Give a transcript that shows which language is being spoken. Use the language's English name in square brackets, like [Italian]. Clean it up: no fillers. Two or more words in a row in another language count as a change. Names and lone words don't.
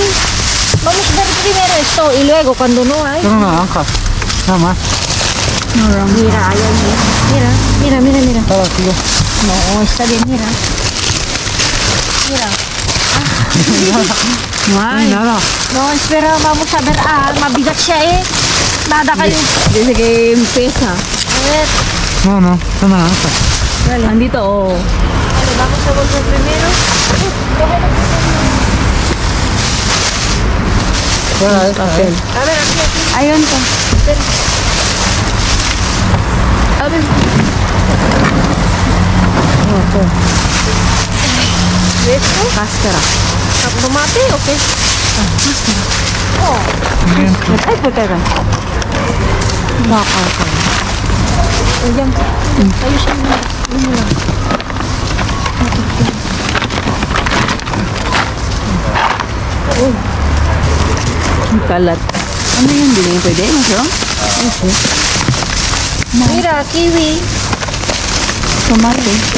[Spanish] Vamos a ver primero esto y luego cuando no hay. Son naranjas. Nada más. Mira, ahí hay. Mira. Está vacío. No, está bien, mira. Mira. No hay nada. No, espera, vamos a ver. [Filipino] Mabigat siya eh. Nada kayo. [Spanish] Dice que pesa. A ver. No, son naranjas. [Filipino] Andito, oh. [Spanish] Vale, vamos a volver primero. Fuera esta, A ver, aquí. [Filipino] Ayun pa. [Spanish] A ver. ¿Esto? [Filipino] Kaskara. [Spanish] ¿Tomate o qué? Bien. [Filipino] Ay, po teka. Baka ka. Ayan. Ayos yan. Ano lang. Ang kalat. Ano yun? Hindi na yung pwede? Masarap? [Spanish] Mira, kiwi. Tomate.